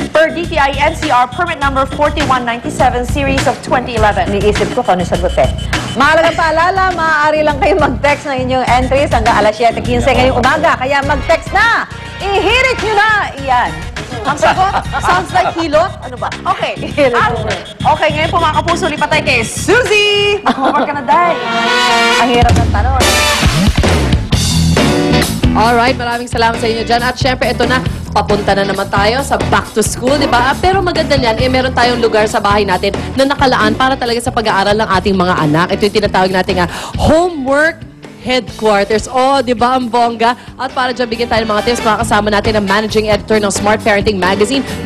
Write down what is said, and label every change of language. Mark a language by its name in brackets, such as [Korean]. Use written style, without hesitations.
[English] Per DTI NCR permit number 4197 series of 2011. [Filipino] Iniisip ko kung ano sagot eh. Mahalagang paalala, maaari lang kayo mag-text ng inyong entries hanggang alas 7:15 ngayong umaga. Kaya mag-text na! Ihirit nyo na! Iyan. Ang sagot, sounds like hilot. Ano ba? Okay. Okay, ngayon po mga kapuso, lipat tayo kay Suzy! Mag-homework ka na, Day. Ang hirap ng tanong. Alright, maraming salamat sa inyo dyan. At syempre, ito na, papunta na naman tayo sa back to school, di ba? Pero maganda niyan, meron tayong lugar sa bahay natin na nakalaan para talaga sa pag-aaral ng ating mga anak. Ito yung tinatawag natin homework headquarters. Oh, di ba ang bongga? At para dyan, bigyan tayo ng mga tips, makakasama natin ang managing editor ng Smart Parenting Magazine,